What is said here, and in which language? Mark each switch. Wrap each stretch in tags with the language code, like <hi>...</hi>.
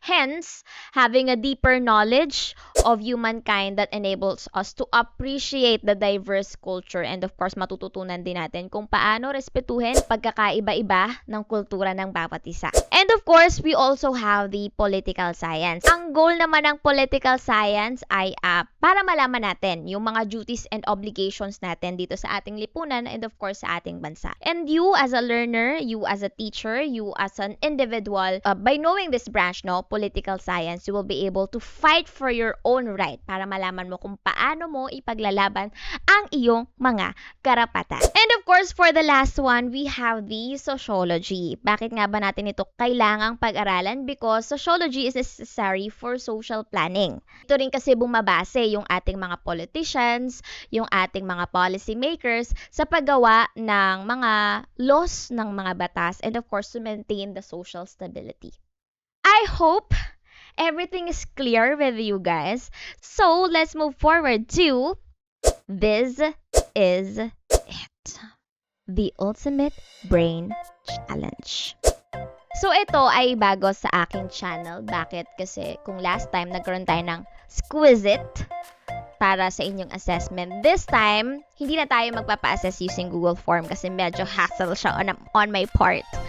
<en>Hence, having a deeper knowledge of humankind that enables us to appreciate the diverse culture and of course,</en> <tl>matututunan din natin kung paano respetuhin pagkakaiba-iba ng kultura ng bawat isa.</tl> <en>And of course, we also have the political science.</en> <tl>Ang goal naman ng political science ay para malaman natin yung mga duties and obligations natin dito sa ating lipunan and of course sa ating bansa.</tl> <en>And you as a learner, you as a teacher, you as an individual, by knowing this branch, no, political science, you will be able to fight for your own right</en> <tl>para malaman mo kung paano mo ipaglalaban ang iyong mga karapatan.</tl> <en>And of course, for the last one, we have the sociology.</en> <tl>Bakit nga ba natin ito kailangang pag-aralan?</tl> <en>Because sociology is necessary for social planning.</en> <tl>Ito rin kasi bumabase yung ating mga politicians, yung ating mga policy makers sa paggawa ng mga laws ng mga batas</tl> <en>and of course to maintain the social stability. I hope everything is clear with you guys. So, let's move forward to this is it. The Ultimate Brain Challenge.</en> <tl>So, ito ay bago sa aking channel. Bakit? Kasi kung last time nagkaroon tayo ng Squizit para sa inyong assessment.</tl> <en>This time,</en> <tl>hindi na tayo magpapa-assess using Google Form kasi medyo hassle siya</tl> <en>on my part.</en>